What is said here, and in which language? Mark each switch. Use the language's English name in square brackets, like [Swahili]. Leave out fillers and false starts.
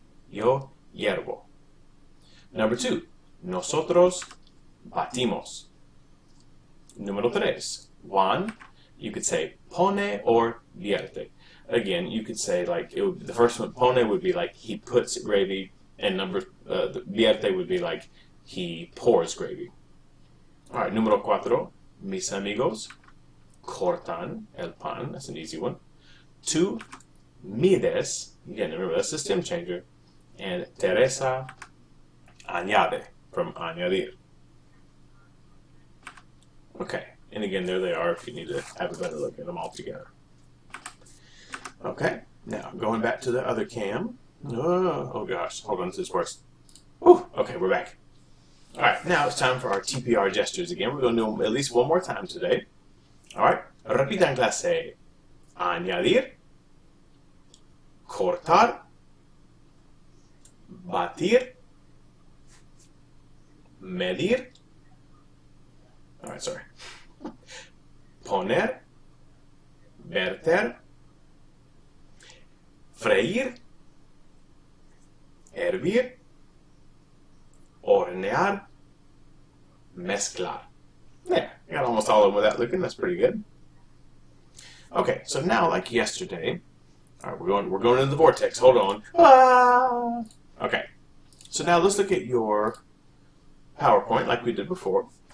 [Spanish] Yo hiervo. [English] Number two, [Spanish] nosotros batimos. Número tres, [English] Juan, you could say pone or vierte. Again, you could say like, the first one, pone would be like he puts gravy, and the vierte would be like he pours gravy. [Spanish] Alright, número cuatro, mis amigos cortan el pan. [English] That's an easy one. Two, mides. Again, remember, that's the stem changer. And Teresa añade, from añadir. Okay, and again, there they are if you need to have a better look at them all together. Okay, now going back to the other cam. Oh gosh, hold on, this is worse. Whew, okay, we're back. Alright, now it's time for our TPR gestures again. We're going to do them at least one more time today. [Spanish] Alright, repita en clase. Añadir, cortar, batir, medir, alright, sorry, poner, verter, freír, hervir, hornear, mezclar. [English] There, I got almost all of them without looking. That's pretty good. Okay, so now, like yesterday, all right, we're going into the vortex. Hold on. Ah! Okay, so now let's look at your PowerPoint like we did before.